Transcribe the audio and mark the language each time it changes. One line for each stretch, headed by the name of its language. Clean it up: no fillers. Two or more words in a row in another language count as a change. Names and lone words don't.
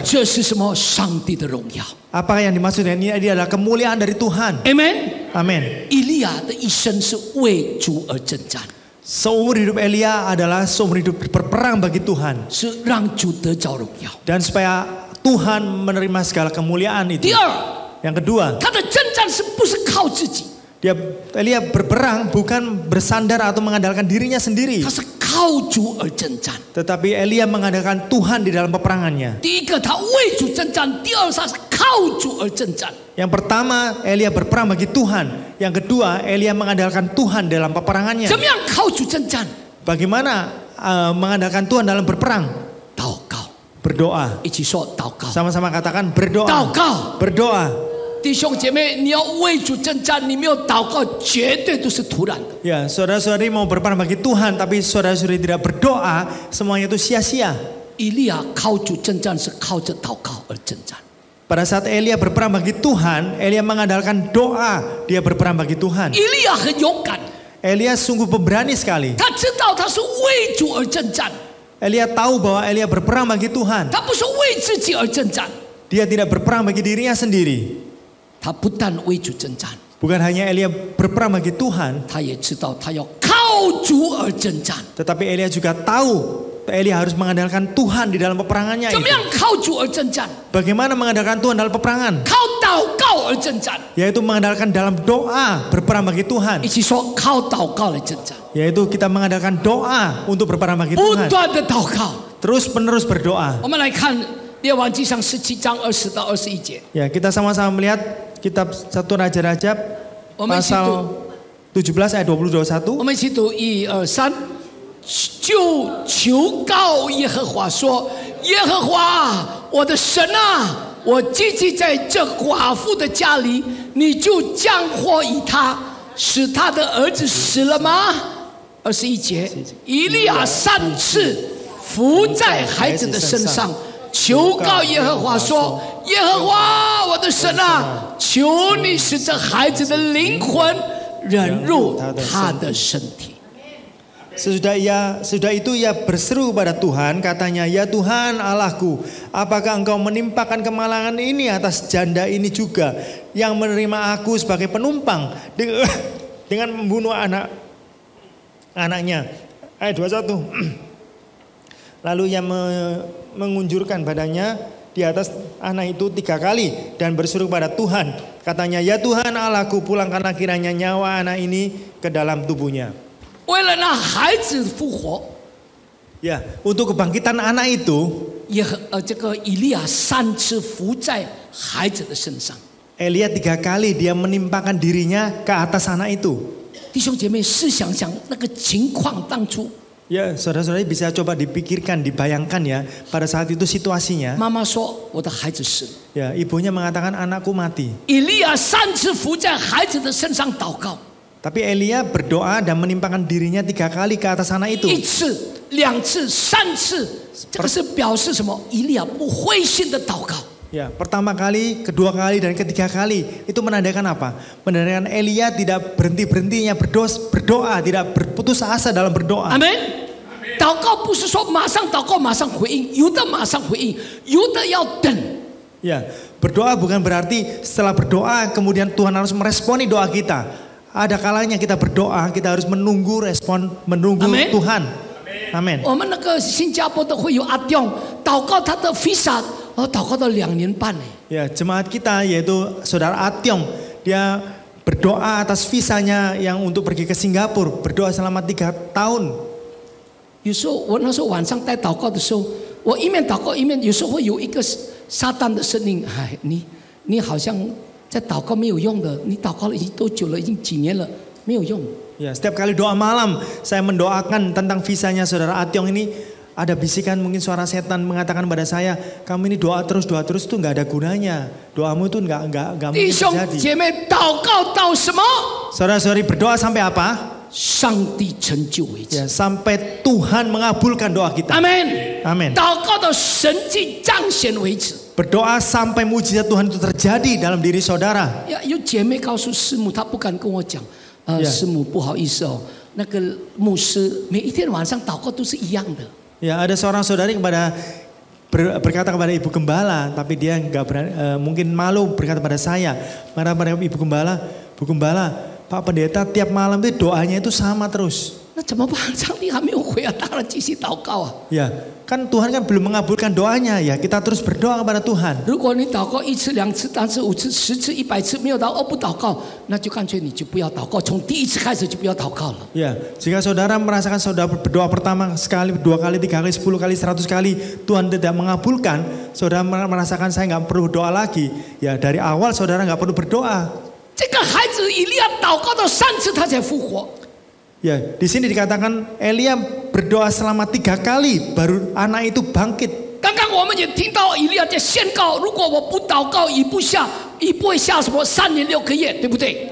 Chinese: 这是什么？上帝的荣耀。
Indonesian: Apa yang dimaksudnya? Ini adalah kemuliaan dari Tuhan.
Chinese: Amen。
Indonesian: Amin.
Chinese: 以利亚的一生是为主而征战，
Indonesian: Seumur hidup Elia adalah seumur hidup berperang bagi Tuhan.
Chinese: 是让主得着荣耀。
Indonesian: Dan supaya Tuhan menerima segala kemuliaan itu.
Chinese: 第二，
Indonesian: Yang kedua,
Chinese: 他的征战是不是靠自己？
Indonesian: Elia berperang bukan bersandar atau mengandalkan dirinya sendiri.
Chinese: 他是靠主而征战。
Indonesian: Tetapi Elia mengandalkan Tuhan di dalam peperangannya.
Chinese: 第一个，他为主征战；第二，他是靠主而征战。
Indonesian: Yang pertama, Elia berperang bagi Tuhan. Yang kedua, Elia mengandalkan Tuhan dalam peperangannya.
Chinese: 怎么样靠主征战？
Indonesian: Bagaimana mengandalkan Tuhan dalam berperang?
Chinese: 祷告，
Indonesian: Berdoa.
Chinese: 一起说祷告。
Indonesian: Sama-sama katakan berdoa.
Chinese: 祷告，
Indonesian: Berdoa.
Chinese: 弟兄姐妹，你要为主征战，你没有祷告，绝对都是徒然的。
Indonesian: Ya, saudara-saudari mau berperang bagi Tuhan, tapi saudara-saudari tidak berdoa, semuanya itu sia-sia.
Chinese: 以利亚靠主征战是靠着祷告而征战。
Indonesian: Pada saat Elia berperang bagi Tuhan, Elia mengandalkan doa, dia berperang bagi Tuhan.
Chinese: 以利亚很勇敢，
Indonesian: Elia sungguh pemberani sekali.
Chinese: 他知道他是为主而征战，
Indonesian: Elia tahu bahwa Elia berperang bagi Tuhan.
Chinese: 他不是为自己而征战，
Indonesian: Dia tidak berperang bagi dirinya sendiri.
Chinese: 他不但为主征战，
Indonesian: Bukan hanya Elia berperang bagi Tuhan,
Chinese: 他也知道他要靠主而征战。
Indonesian: tetapi Elia juga tahu Elia harus mengandalkan Tuhan di dalam peperangannya
Chinese: 怎么
Indonesian: itu.
Chinese: 样靠主而征战？
Indonesian: Bagaimana mengandalkan Tuhan dalam peperangan?
Chinese: 靠祷告而征战。
Indonesian: Yaitu mengandalkan dalam doa berperang bagi Tuhan.
Chinese: 一起说靠祷告来征战，
Indonesian: Yaitu kita mengandalkan doa untuk berperang bagi
Chinese: 不
Indonesian: Tuhan.
Chinese: 断的祷告。
Indonesian: Terus menerus berdoa.
Chinese: 我们来看列王纪上17章20到21节，
Indonesian: Ya, kita sama-sama melihat kitab 1 Raja-Raja
Chinese: 我们一起
Indonesian: pasal
Chinese: 读，
Indonesian: 17 ayat 20-21.
Chinese: 我们一起读1、2、3，就求告耶和华说：耶和华，我的神啊，我积极在这寡妇的家里，你就降祸于他，使他的儿子死了吗？21节，以利亚3次伏在孩子的身上，求告耶和华说：耶和华，我的神啊，求你使这孩子的灵魂忍入他的身体。
Indonesian: Sesudah itu ia berseru pada Tuhan, katanya, ya Tuhan Allahku, apakah engkau menimpakan kemalangan ini atas janda ini juga, yang menerima aku sebagai penumpang dengan membunuh anaknya. Ayat 21. Lalu ia mengunjurkan badannya di atas anak itu 3 kali dan berseru pada Tuhan, katanya, ya Tuhan Allahku, pulangkanlah kiranya nyawa anak ini ke dalam tubuhnya.
Chinese: 为了让孩子复活，
Indonesian: Ya, untuk kebangkitan anak itu,
Chinese: 这个以利亚3次伏在孩子的身上。
Indonesian: Elia 3 kali dia menimpakan dirinya ke atas anak itu.
Chinese: 弟兄姐妹，试想想那个情况，当初
Indonesian: Ya, saudara-saudari bisa coba dipikirkan, dibayangkan ya, pada saat itu situasinya.
Chinese: 妈妈说我的孩子死了，
Indonesian: Ya, ibunya mengatakan anakku mati.
Chinese: 以利亚3次伏在孩子的身上祷告，
Indonesian: Tapi Elia berdoa dan menimpakan dirinya 3 kali ke atas anak itu.
Chinese: 1 次、2次、3次，这个是表示什么？以利亚不灰心的祷告。
Indonesian: Ya, pertama kali, kedua kali, dan ketiga kali itu menandakan apa? Menandakan Elia tidak berhenti-berhentinya berdoa, tidak berputus asa dalam berdoa.
Chinese: 阿门。祷告不是说马上祷告马上回应，有的马上回应，有的要等。
Indonesian: Ya, berdoa bukan berarti setelah berdoa kemudian Tuhan harus meresponi doa kita. Ada kalanya kita berdoa, kita harus menunggu respon, menunggu Amen. Tuhan. Amin.
Chinese: 我们那个新加坡的会有阿丁祷告他的 visa， 祷告到2年半呢。
Indonesian: Ya, jemaat kita yaitu saudara Atyong, dia berdoa atas visanya yang untuk pergi ke Singapura, berdoa selama 3 tahun.
Chinese: 有时候我那时候晚上带祷告的时候，我一面祷告一面，有时候会有一个撒旦的声音，哎，你好像在祷告没有用的，你祷告了已经多久了，已经几年了，没有用。
Indonesian: Ya, setiap kali doa malam saya mendoakan tentang visanya saudara Atyong ini, ada bisikan mungkin suara setan mengatakan pada saya, kamu ini doa terus itu nggak ada gunanya. Doamu itu nggak
Chinese: 弟
Indonesian: mungkin
Chinese: 兄
Indonesian: terjadi.
Chinese: 姐妹，祷告到什么？
Indonesian: Saudara-saudari berdoa sampai apa?
Chinese: 上帝成就为止。
Indonesian: Ya, sampai Tuhan mengabulkan doa kita.
Chinese: 阿门。
Indonesian: Amin.
Chinese: 祷告到神迹彰显为止。
Indonesian: Berdoa sampai mujizat Tuhan itu terjadi dalam diri saudara.
Chinese: 有姐妹告诉师母，她不敢跟我讲，师母不好意思哦，那个牧师每一天晚上祷告都是一样的。
Indonesian: Ya, ada seorang saudari berkata kepada ibu gembala, tapi dia nggak berani, mungkin malu berkata pada saya, pada ibu gembala, Bu Gembala, Pak Pendeta tiap malam itu doanya itu sama terus.
Chinese: 那怎么办？上帝还没有回啊，当然继续祷告啊。
Indonesian: Ya, kan Tuhan kan belum mengabulkan doanya, ya kita terus berdoa kepada Tuhan.
Chinese: 如果你祷告1次、2次、3次、5次、10次、100次没有祷告，不祷告，那就干脆你就不要祷告，从第1次开始就不要祷告了。
Indonesian: Ya, jika saudara merasakan saudara berdoa pertama sekali, 2 kali, 3 kali, 10 kali, 100 kali, Tuhan tidak mengabulkan, saudara merasakan saya nggak perlu berdoa lagi, ya dari awal saudara nggak perlu berdoa.
Chinese: 这个孩子以利亚祷告到3次，他才复活。
Indonesian: Ya, di sini dikatakan Elia berdoa selama 3 kali, baru anak itu bangkit.
Chinese: 刚刚我们也听到以利亚在宣告，如果我不祷告，雨不会下什么3年6个月，对不对？